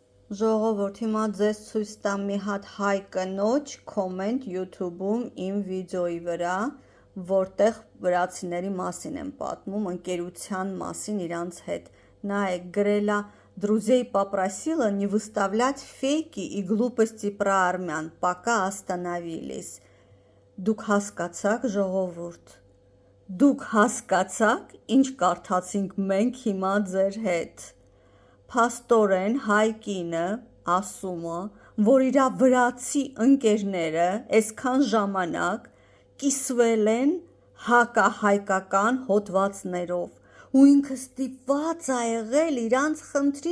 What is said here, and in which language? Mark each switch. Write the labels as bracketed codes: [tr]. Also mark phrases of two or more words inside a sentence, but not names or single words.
[hy] Ժողովուրդ, հիմա ձեզ ցույց տամ մի հատ հայ կնոջ կոմենտ YouTube-ում իմ վիդեոյի վրա, որտեղ վրացիների մասին եմ պատմում, ընկերության մասին իրանց հետ։ Նայեք, գրել ա [ru] «Друзей попросила не выставлять фейки и глупости про армян, пока остановились»։ [hy] Դուք հասկացաք, ժողովուրդ։ Դուք հասկացաք, ինչ կարդացինք մենք հիմա ձեր հետ։ Փաստորեն հայ կինը ասում է, որ իր վրացի ընկերները այսքան ժամանակ կիսվել են հակահայկական հոդվածներով ու ինքը ստիպված ա եղել իրանց խնդրի,